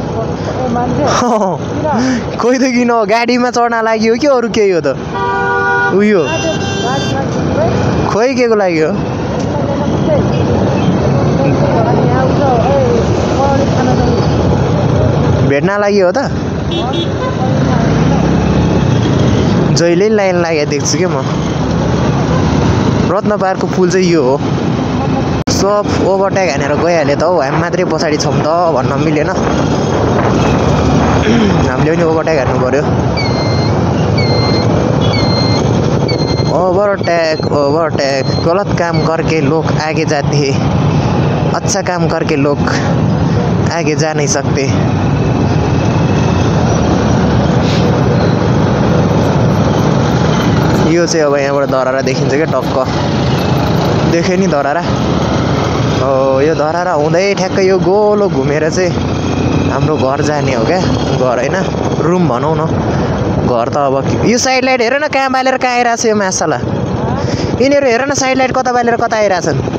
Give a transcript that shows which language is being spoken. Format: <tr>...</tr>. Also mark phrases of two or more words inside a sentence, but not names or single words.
<ne>खोइ त किन गाडीमा चढ्न लागि हो कि अरू केही हो त उयो खोइ के को लागि हो भेट्न लागि हो त जहिले लाइन लागेको देख्छु क्या म रत्न पार्कको पुल चाहिँ यो हो सब ओभरटेक हानेर गइहाल्यो त हौ हामी मात्रै पछाडि छौँ त भन्न मिलेन हामीले पनि ओभरटेक हान्नु पर्यो</ne> <hi>ओभरटेक गलत काम करके लोग आगे जाते हैं अच्छा काम करके लोग आगे जा नहीं सकते</hi> <ne>यो चाहिँ अब यहाँबाट धरारा देखिन्छ क्या टक्क देख्यो नि धरारा यो धरारा हुँदै ठ्याक्कै यो गोलो घुमेर चाहिँ हाम्रो घर जाने हो क्या घर होइन रुम भनौँ न घर त अब यो</ne> <en>side light</en> <ne>हेर न कहाँ बालेर कहाँ आइरहेको छ यो मासाला यिनीहरू हेर न</ne> <en>side light</en> <ne>कता बालेर कता आइरहेछन्</ne>